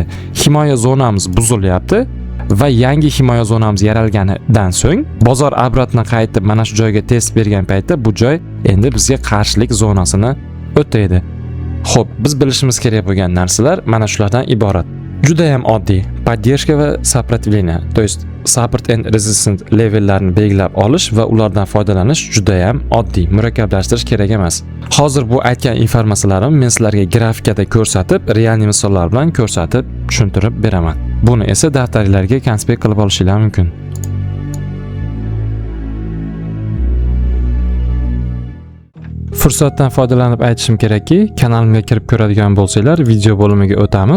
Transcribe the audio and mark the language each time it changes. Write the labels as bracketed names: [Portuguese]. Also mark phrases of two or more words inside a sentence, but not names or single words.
[Uzbek] Himoya zonamiz buzilyapti va yangi himoya zonamiz yaralganidan so'ng bozor obratni qaytib mana shu joyga test bergan paytda bu joy endi bizga qarshilik zonasini o'taydi. Xo'p, biz bilishimiz kerak bo'lgan narsalar mana shulardan iborat. Juda ham oddiy. Поддержка va [Russian] сопротивление, то есть [English] support and resistance [Uzbek] levellarni belgilab olish va ulardan foydalanish juda ham oddiy. Murakkablashtirish kerak emas. Hozir bu aytgan informatsiyalarimni men sizlarga grafikada ko'rsatib, real misollar bilan ko'rsatib tushuntirib beraman. Buni esa daftaringizga konspekt qilib olishingiz mumkin. Fursatdan foydalanib aytishim kerakki, kanalimga kirib ko'radigan bo'lsanglar, video bo'limiga o'tamiz.